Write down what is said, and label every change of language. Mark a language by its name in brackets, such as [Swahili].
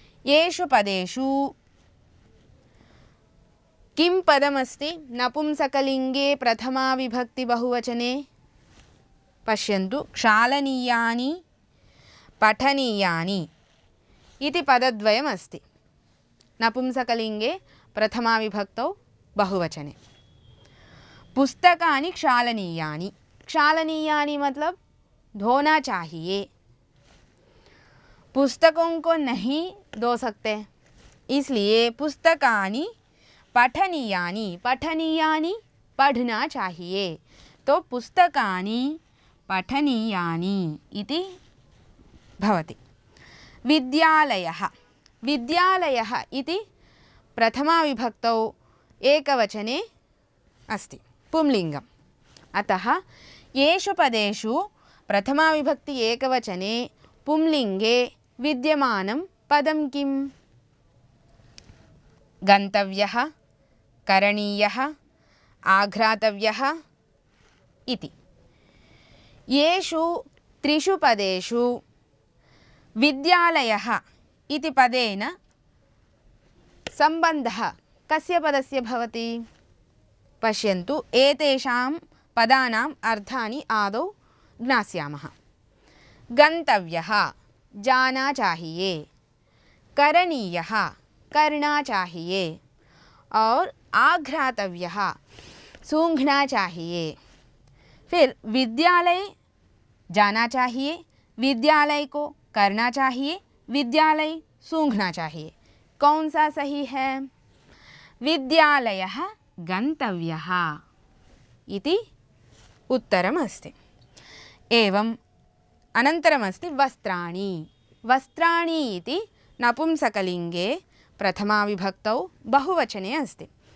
[Sanskrit] येषु पदेषु किं पदमस्ति नपुंसकलिङ्गे प्रथमाविभक्ति बहुवचने? पश्यन्तु, क्षालनीयानि, पठनीयानि इति पदद्वयमस्ति नपुंसकलिङ्गे प्रथमाविभक्तौ बहुवचने। पुस्तकानि क्षालनीयानि। [Hindi] क्षालनीयानि मतलब धोना चाहिए। पुस्तकों को नहीं धो सकते, इसलिए [Sanskrit] पुस्तकानि पठनीयानि। पठनीयानि [Hindi] पढ़ना चाहिए, तो [Sanskrit] पुस्तकानि पठनीयानि इति भवति। विद्यालयः। विद्यालयः इति प्रथमाविभक्तौ एकवचने अस्ति, पुंलिङ्गम्। अतः येषु पदेषु प्रथमाविभक्ति एकवचने पुंलिङ्गे विद्यमानं पदं किम्? गन्तव्यः, करणीयः, आघ्रातव्यः इति। येषु त्रिषु पदेषु विद्यालयः इति पदेन सम्बन्धः कस्य पदस्य भवति? पश्यन्तु, एतेषां पदानाम् अर्थानि आदौ ज्ञास्यामः। [Hindi] गंतव्यः जाना चाहिए, करणीयः करना चाहिए और आघ्रातव्यः सूंघना चाहिए। फिर विद्यालय जाना चाहिए, विद्यालय को करना चाहिए, विद्यालय सूंघना चाहिए। कौन सा सही है? [Sanskrit] विद्यालयः गन्तव्यः इति उत्तरमस्ति। एवम् अनन्तरमस्ति वस्त्राणि। वस्त्राणि इति नपुंसकलिङ्गे प्रथमाविभक्तौ बहुवचने अस्ति।